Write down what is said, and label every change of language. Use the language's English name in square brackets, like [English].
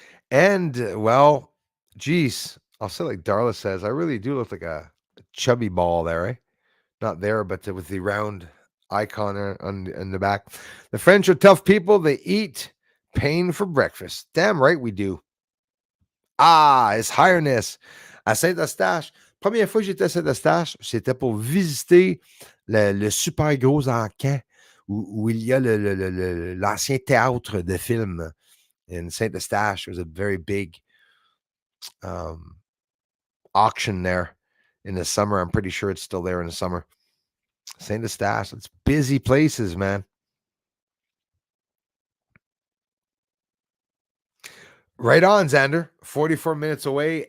[English] And well, geez, I'll say like Darla says, I really do look like a chubby ball there, eh? Not there, but with the round icon on the back. The French are tough people. They eat pain for breakfast. Damn right we do. His Highness. À Saint-Eustache. [French] Première fois que j'étais à Saint-Eustache, c'était pour visiter le super gros encan où il y a l'ancien théâtre de film in Saint-Eustache. [English] It was a very big auction there in the summer. I'm pretty sure it's still there in the summer. Saint-Eustache. It's busy places, man. Right on, Xander. 44 minutes away.